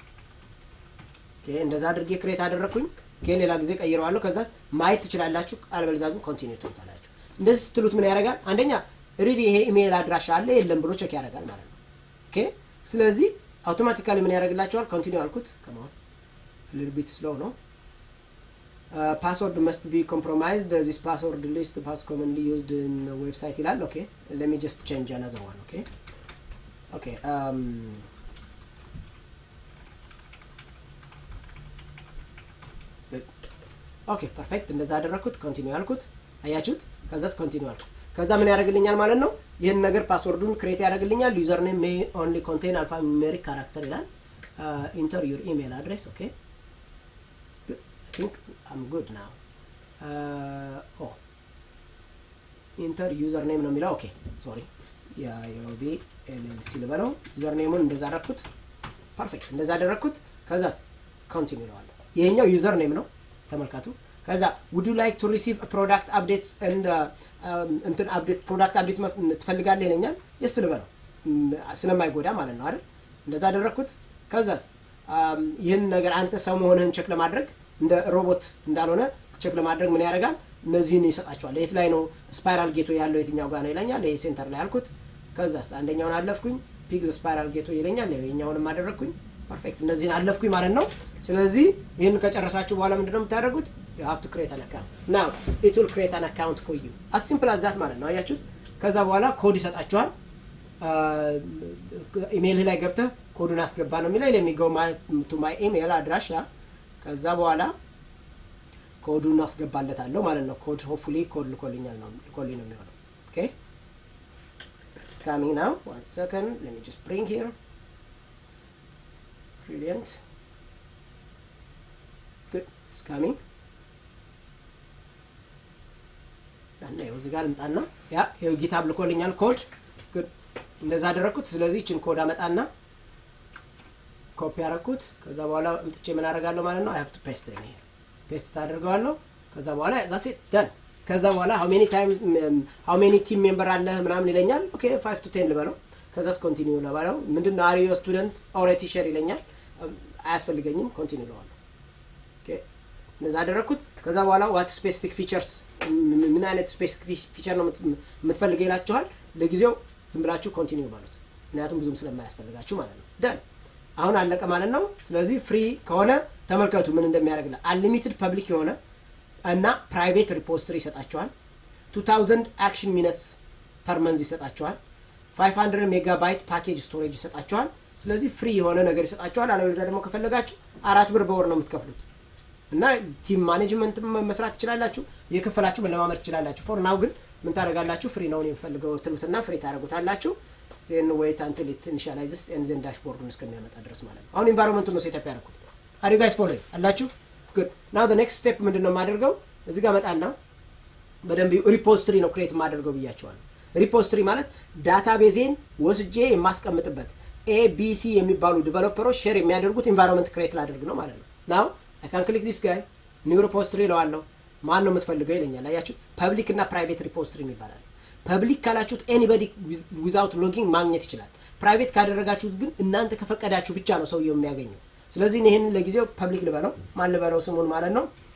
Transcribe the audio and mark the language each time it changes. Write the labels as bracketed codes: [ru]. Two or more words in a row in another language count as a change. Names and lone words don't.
[am] ኦኬ እንደዛ አድርጌ ክሬት አደረኩኝ ሌላ ጊዜ ቀይረዋለሁ ከዛስ ማየት ትችላላችሁ አለበለዚያ ግን ኮንቲኒው ትሉታላችሁ እንደዚህ ስትሉት ምን ያደርጋል አንደኛ ሪዲ ይሄ ኢሜል አድራሻ አለ የለም ብሎ ቼክ ያደርጋል ማለት ነው ኦኬ ስለዚህ አውቶማቲካሊ ምን ያደርግላችኋል ኮንቲኒው አልኩት ከማን [en] little bit slow [am] ነው [en] password must be compromised. This password list was commonly used in the website ይላል okay let me just change another one okay okay perfect [am] እንደዛ አደረኩት ኮንቲኒው አልኩት አያችሁት ከዛስ ኮንቲኒው አልኩት ከዛ ምን ያደርግልኛል ማለት ነው ይሄን ነገር ፓስወርዱን ክሬት ያደርግልኛል [en] user name may only contain alphanumeric character ይላል enter your email address okay I think I'm good now enter username [am] ነው የሚለው [en] okay sorry [am] ያ ዮቢ ኤልኤልሲ ልበለው ዩዘርኔሙን እንደዛ አደረኩት ፐርፌክት እንደዛ አደረኩት ከዛስ ኮንቲኒው ነው ይሄኛው ዩዘርኔም ነው ተመልካቱ ከዛ [en] would you like to receive a product updates and [am] እንትን [en] update product update [am] ትፈልጋለህ ይለኛል yes ልበለው ስለማይጎዳ ማለት ነው አይደል እንደዛ አደረኩት ከዛስ ይሄን ነገር አንተ ሰው መሆንህን ቼክ ለማድረግ እንደ ሮቦት እንዳልሆነ ቼክ ለማድረግ ምን ያደርጋል እነዚህን ይሰጣቸዋል የት ላይ ነው [en] spiral geto [am] ያለው የትኛው ጋር ነው ይለኛል ይሄ ሴንተር ላይ አልኩት ከዛስ አንደኛውን አለፍኩኝ [en] pig spiral geto [am] ይለኛል ይሄኛውንም አደረኩኝ ፐርፌክት እነዚህን አለፍኩኝ ማለት ነው ስለዚህ ይሄን ከጨረሳችሁ በኋላ ምንድነው የምታደርጉት [en] you have to create an account now it will create an account for you as simple as that [am] ማለት ነው አያችሁ ከዛ በኋላ ኮድ ይሰጣችኋል ኢሜል ላይ ገብተህ ኮዱን አስገባ ነው የሚለው [en] let me go to my email address [am] ከዛ በኋላ ኮዱን አስገባለታለሁ ማለት ነው ኮድ [en] hopefully [am] ኮድ ልኮልኛል ነው የሚሆነው [en] okay it's coming now 1 second let me just bring here brilliant good it's coming [am] እና እዚህ ጋር እንጣና ያ ይሄው ጊታብ ልኮልኛል ኮድ good እንደዛ አደረኩት ስለዚህ እቺን ኮድ አመጣና ኮፒ አደረኩት ከዛ በኋላ እንጥቼ ምን አደርጋለሁ ማለት ነው [en] I have to paste it here [am] paste አደርጋለሁ ከዛ በኋላ [en] that's it done [am] ከዛ በኋላ [en] how many team member [am] አለ ምናምን ይለኛል [en] okay 5 to 10 [am] ልበለው ከዛስ ኮንቲኒው ለባለው ምንድነው [en] are you a student or a teacher [am] ይለኛል አያስፈልገኝም ኮንቲኒው ለዋለሁ okay እንደዛ አደረኩት ከዛ በኋላ [en] what specific features [am] ምን አይነት [en] specific feature [am] ነው የምትፈልገው ይላችኋል ለጊዜው ዝም ብላችሁ ኮንቲኒው ባሉት ምክንያቱም ብዙም ስለማያስፈልጋችሁ ማለት ነው done አሁን አለቀ ማለት ነው ስለዚህ ፍሪ ከሆነ ተመልከቱ ምን እንደሚያደርግላ [en] unlimited public [am] የሆነ [en] እና private repository ይሰጣችኋል 2000 action minutes per month ይሰጣችኋል 500 megabyte package storage ይሰጣችኋል [am] ስለዚህ ፍሪ የሆነ ነገር ይሰጣችኋል አለበለዚያ ደግሞ ከፈለጋችሁ 4 ብር በወር ነው የምትከፍሉት እና ቲም ማኔጅመንት መስራት ይችላልላችሁ የከፈላችሁ መለማመድ ይችላልላችሁ [en] for now [am] ግን ምን ታደርጋላችሁ ፍሪ ነው የምፈልገው ትሉትና ፍሪ ታደርጉታላችሁ [en] then wait until it initializes and then [am] dashboardን እስከሚያመጣ ድረስ ማለት ነው አሁን environment-ን ነው ሴትአፕ ያደረኩት [en] are you guys following [am] አላችሁ [en] good now the next step [am] ምንድነው ማደርገው እዚህ ጋር መጣና በደንብ ሪፖዚቶሪ ነው ክሬት ማደርገው ብያችኋለሁ ሪፖዚቶሪ ማለት ዳታቤዜን ወስጄ የማስቀምጥበት ABC የሚባሉ ዲቨሎፐሮች ሼር የሚያደርጉት environment ክሬት ላደርግ ነው ማለት ነው [en] now I can click this guy new repository [am] ለዋለሁ ማን ነው የምትፈልገው ይለኛል አያችሁ ፐብሊክ እና [en] private repository [am] ይባላል ፐብሊክ ካላችሁት [en] anybody without logging [am] ማግኘት ይችላል ፕራይቬት ካደረጋችሁት ግን እናንተ ከፈቀዳችሁ ብቻ ነው ሰውየው የሚያገኘው ስለዚህ ይሄን ለጊዜው ፐብሊክ ልበለው ማን ልበለው ስሙን ማለት ነው